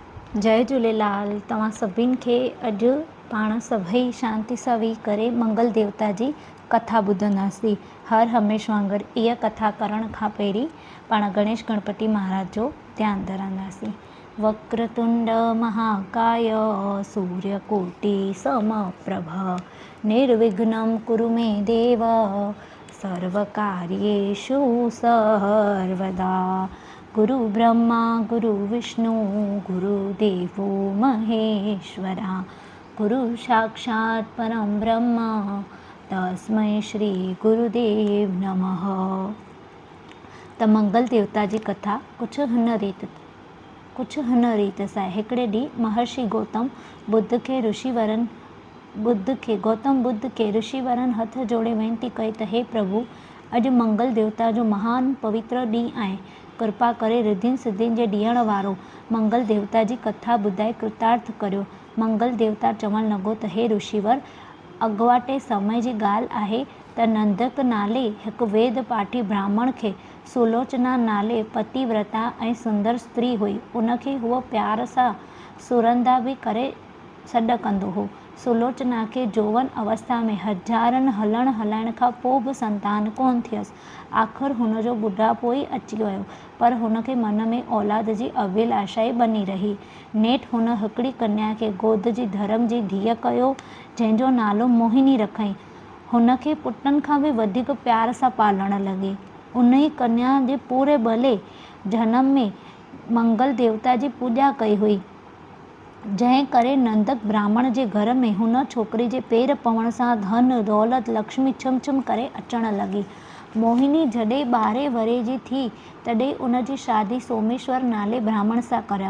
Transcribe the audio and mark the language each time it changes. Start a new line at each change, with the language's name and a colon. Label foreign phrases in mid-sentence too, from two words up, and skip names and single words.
Sindhi: जय झूलेलाल। तव्हां सभिनि खे अॼु पाण सभई शांति सां वेही करे मंगल देवता जी कथा ॿुधंदासीं। हर हमेशह वांगुरु इहा कथा करण खां पहिरीं पाण गणेश गणपति महाराज जो ध्यानु धरंदासीं।
Sanskrit: वक्रतुंड महाकाय सूर्यकोटि समप्रभ निर्विघ्नं कुरु मे देव सर्वकार्येषु सर्वदा। गुरु ब्रह्मा गुरु विष्णु गुरुदेवो महेश्वरा गुरु साक्षात् परम ब्रह्म तस्मै श्री गुरुदेव नमः।
Sindhi: त मंगल देवता जी कथा कुछ हिन रीत सां हिकिड़े ॾींहुं महर्षि गौतम बुद्ध खे ऋषिवरनि हथ जोड़े वेनती कई त हे प्रभु, अॼु मंगल देवता जो महान पवित्र ॾींहुं आहे। कृपा करे रिद्धियुनि सिद्धियुनि जे ॾियण वारो मंगल देवता जी कथा ॿुधाए कृतार्थ करियो। मंगल देवता चवणु लॻो त हे ऋषिवर, अॻुवाटे समय जी ॻाल्हि आहे त नंदक नाले हिकु वेद पाठी ब्राह्मण खे सुलोचना नाले पतिव्रता ऐं सुंदर स्त्री हुई। उनखे उहो प्यार सां सुरंदा बि करे सॾु कंदो हो। सुलोचना खे जौवन अवस्था में हज़ारनि हलाइण खां पोइ बि संतान कोन थियसि। आख़िर हुनजो ॿुढापो ई अची वियो, पर हुनखे मन में औलाद जी अभिलाषा ई बनी रही। नेठि हुन हिकिड़ी कन्या खे गोद जी धर्म जी धीअ कयो, जंहिंजो नालो मोहिनी रखई। हुनखे पुटनि खां बि वधीक प्यार सां पालण लॻी। उन ई कन्या जे पूरे भले जनम में मंगल देवता जी पूॼा कई हुई, जंहिं करे नंदक ब्राह्मण जे घर में हुन छोकिरी जे पेर पवण सां धन दौलत लक्ष्मी छिम करे अचण लॻी। मोहिनी जॾहिं 12 वरे जी थी तॾहिं उन जी शादी सोमेश्वर नाले ब्राह्मण सां करायो।